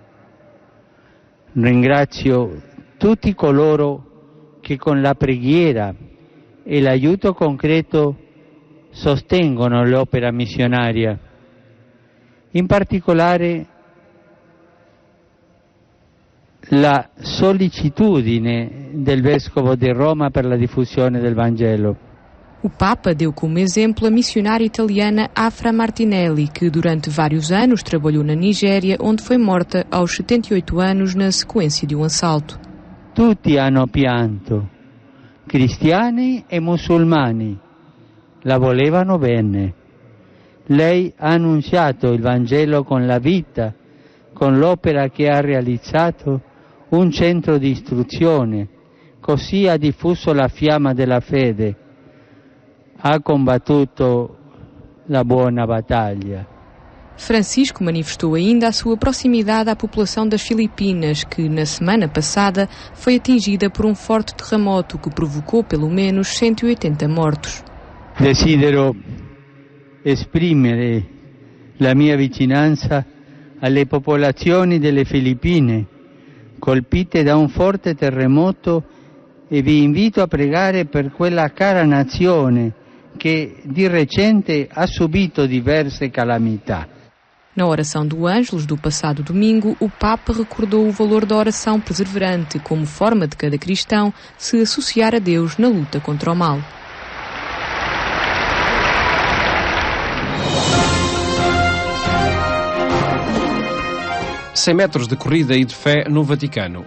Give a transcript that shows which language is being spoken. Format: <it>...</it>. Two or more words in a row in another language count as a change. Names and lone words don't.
<it>Ringrazio tutti coloro che con la preghiera e l'aiuto concreto sostengono l'opera missionaria. In particolare la sollecitudine del Vescovo di Roma per la diffusione del Vangelo.</it> <pt>O Papa deu como exemplo a missionária italiana Afra Martinelli, que durante vários anos trabalhou na Nigéria, onde foi morta aos 78 anos na sequência de um assalto.</pt> <it>Tutti hanno pianto, cristiani e musulmani, la volevano bene. Lei ha annunciato il Vangelo con la vita, con l'opera che ha realizzato un centro di istruzione, così ha diffuso la fiamma della fede, ha combattuto la buona battaglia.</it> <pt>Francisco manifestou ainda a sua proximidade à população das Filipinas, que na semana passada foi atingida por um forte terremoto que provocou pelo menos 180 mortos.</pt> <it>Desidero esprimere la mia vicinanza alle popolazioni delle Filippine colpite da un forte terremoto e vi invito a pregare per quella cara nazione che di recente ha subito diverse calamità.</it> <pt>Na oração do Ângelus do passado domingo, o Papa recordou o valor da oração perseverante como forma de cada cristão se associar a Deus na luta contra o mal. 100 metros de corrida e de fé no Vaticano.</pt>